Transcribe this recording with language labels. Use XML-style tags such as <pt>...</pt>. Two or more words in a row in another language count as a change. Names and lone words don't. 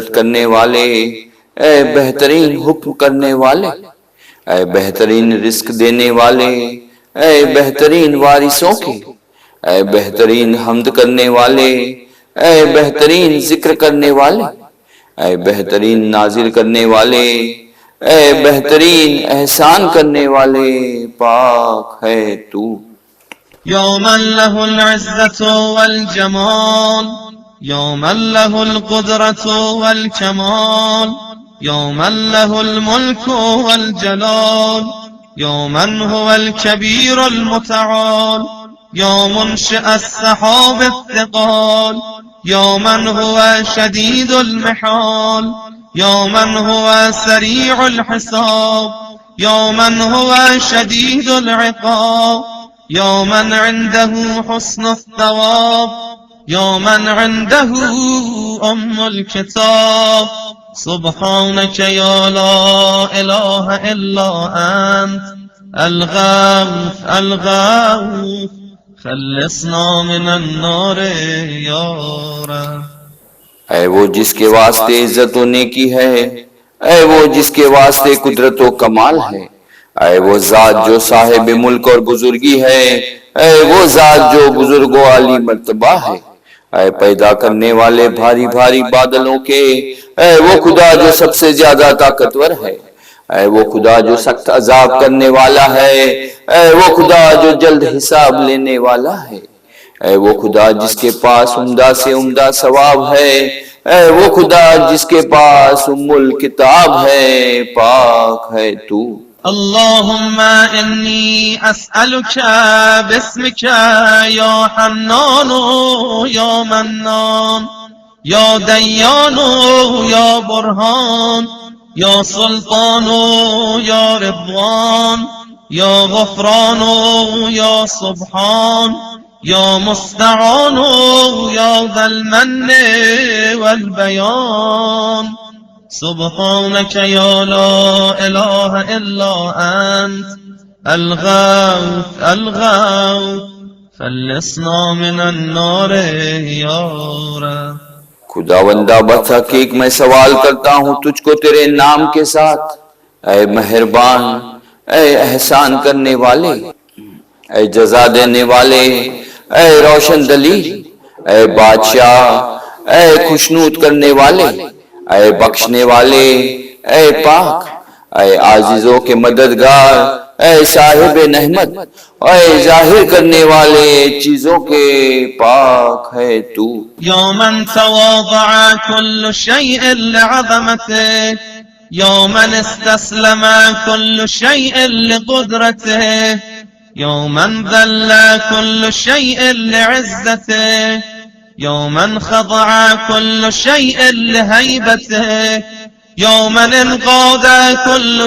<hi>करने वाले, ऐ बेहतरीन हुक्म करने वाले, ऐ बेहतरीन रिस्क देने वाले, ऐ बेहतरीन वारिसों के, ऐ बेहतरीन हम्द करने वाले, ऐ बेहतरीन जिक्र करने वाले, ऐ बेहतरीन नाजिल करने वाले, ऐ बेहतरीन एहसान करने वाले, पाक है तू।</hi> <ar>يا من له العزة والجمال يا من له القدرة والكمال يا من له الملك والجلال يا من هو الكبير المتعال يا منشئ السحاب الثقال يا من هو شديد المحال يا من هو سريع الحساب يا من هو شديد العقاب يا من عنده حسن الثواب يا من عنده أم الكتاب. سبحانك يا لا إله إلا أنت الغوث الغوث خلصنا من النار يا رب.</ar> <hi>ऐ वो जिसके वास्ते इज्जत व नेकी है, ऐ वो जिसके वास्ते कुदरत व कमाल है, ऐ वो जात जो साहिब मुल्क और बुजुर्गी है, ऐ वो जात जो बुजुर्गो आली मर्तबा है, ऐ पैदा करने वाले भारी भारी बादलों के, ऐ वो खुदा जो सबसे ज्यादा ताकतवर है, ऐ वो खुदा जो सख्त अजाब करने वाला है, ऐ वो खुदा जो जल्द हिसाब लेने वाला है, ऐ वो खुदा जिसके पास उम्दा से उम्दा सवाब है, ऐ वो खुदा जिसके पास</hi> <ar>أم الكتاب</ar> <hi>है, पाक है तू।</hi> <ar>اللهم إني أسألك باسمك يا حنان يا منان يا ديان يا برهان يا سلطان يا رضوان يا غفران يا سبحان يا مستعان يا ذا المن والبيان سبحانك يا لا إله إلا أنت الغوث الغوث فلسنا من النار يا رب.</ar> <hi>खुदावंदा बतहकीक मैं सवाल करता हूँ तुझको तेरे नाम के साथ, ऐ मेहरबान, ऐ एहसान करने वाले, ऐ जजा देने वाले, ऐ रोशन दली, ऐ बादशाह, ऐ खुशनूद करने वाले, ऐ बख्शने वाले, ऐ पाक, ऐ आजिजों के मददगार, ऐ साहिब नहमत, ऐ जाहिर करने वाले चीजों के पाक है तू.</hi> <ar>يا من تواضع كل شيء لعظمته يا من استسلم كل شيء لقدرته يا من ذل كل شيء لعزته يا من خضع كل شيء لهيبته يا من انقاد كل</ar>